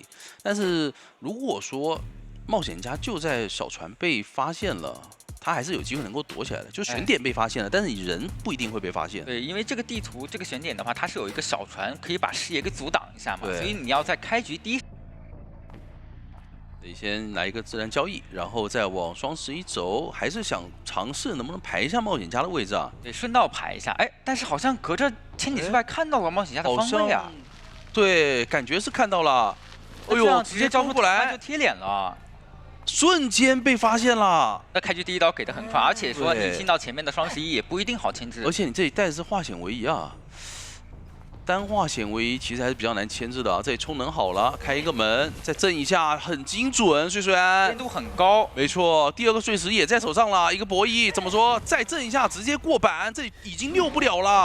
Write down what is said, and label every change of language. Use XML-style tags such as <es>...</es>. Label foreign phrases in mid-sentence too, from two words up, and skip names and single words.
<zh>但是如果說冒險家就在小船被發現了，他還是有機會能夠躲起來的，就選點被發現了，但是你人不一定會被發現。對，因為這個地圖這個選點的話，它是有一個小船可以把視野給阻擋一下嘛，所以你要在開局第一。得先來一個自然交易，然後再往雙11走，還是想嘗試能不能排一下冒險家的位置啊？對，順道排一下。哎，但是好像隔着千里之外看到了冒險家的方位啊。對，感覺是看到了。哎呦，直接招不過來，就貼臉了。瞬間被發現了，那開局第一刀給的很快，而且說你進到前面的雙11也不一定好牽制。而且你這裡帶的是化險為夷啊，單化險為夷其實還是比較難牽制的啊。這裡充能好了，開一個門，再震一下，很精準，碎碎安，精度很高。沒錯，第2個碎石也在手上了，一個博弈，怎麼說？再震一下，直接過板，這已經溜不了了。</zh>